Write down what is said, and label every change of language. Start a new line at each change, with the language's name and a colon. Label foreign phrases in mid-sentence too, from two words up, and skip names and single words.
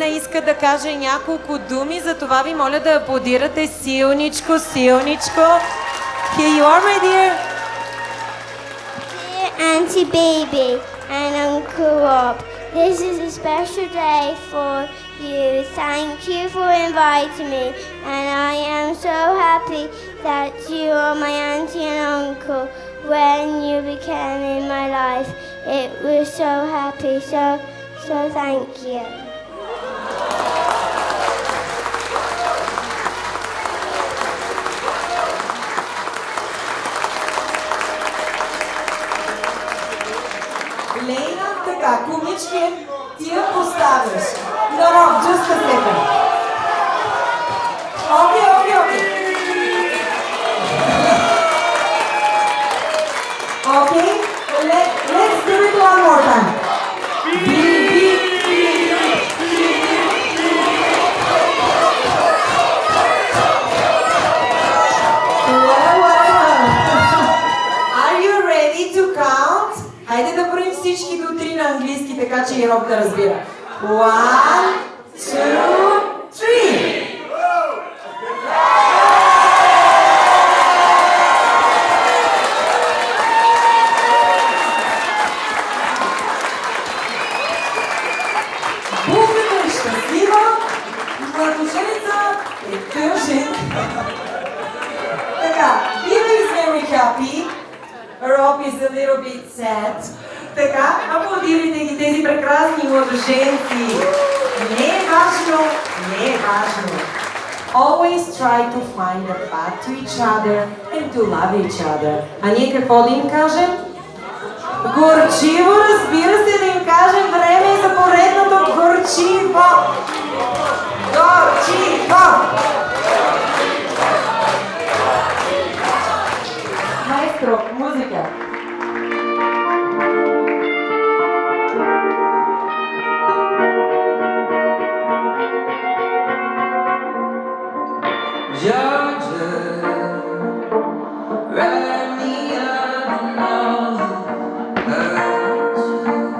Bulgarian: иска да каже няколко думи, за това ви моля да аплодирате силничко, силничко.
English: Here you are, my dear. Dear Auntie Baby and Uncle Rob, this is a special day for you. Thank you for inviting me, and I am so happy that you are my auntie and uncle. When you became in my life, it was so happy. So thank you.
Bulgarian: Лейна, така, кумички, ти я поставяш.
English: No, just a second. Okay. Okay, let's do it one more time. Are you ready to count?
Bulgarian: Хайде да броим всички до 3 на английски, така че и Роб да разбира.
English: 1, 2, 3.
Bulgarian: Булката е щастлива, младоженица е тъжен. Така,
English: Billy is very happy, Rob is a little bit sad.
Bulgarian: Така, аплодирайте ги тези прекрасни младоженци. Не е важно.
English: Always try to find a path to each other and to love each other.
Bulgarian: А ние какво да им кажем? Горчиво, разбира се, да им кажем време е за поредното горчиво. Горчиво!
Spanish: Maestro, música.
English: Georgia, write me up and all hurt you.